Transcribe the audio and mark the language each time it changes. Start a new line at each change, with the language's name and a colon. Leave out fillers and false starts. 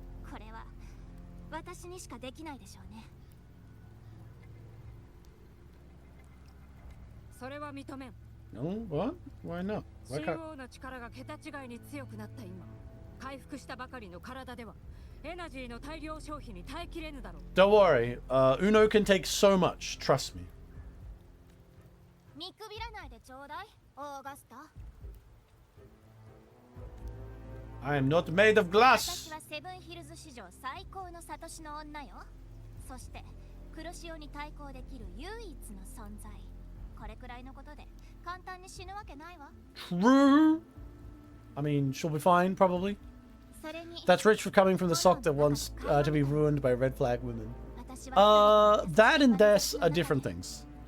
Japanese: これは私にしかできないでしょうね。それは認めん。
English: No, what? Why not? Why
Japanese: 神
English: can't...
Japanese: 王の力が桁違いに強くなった今、回復したばかりの体ではエナジーの大量消費に耐えきれぬだろう。
English: Don't worry, Uno can take so much. Trust me.
Japanese: 見くびらないでちょうだい、オーガスタ。
English: I am not made of glass.
Japanese: 私はセブンヒルズ史上最高のサトシの女よ。そして黒潮に対抗できる唯一の存在。これくらいのことで簡単に死ぬわけないわ。
English: True. I mean, she'll be fine, probably. That's rich for coming from the sock that wants to be ruined by red flag women. That and this are different things.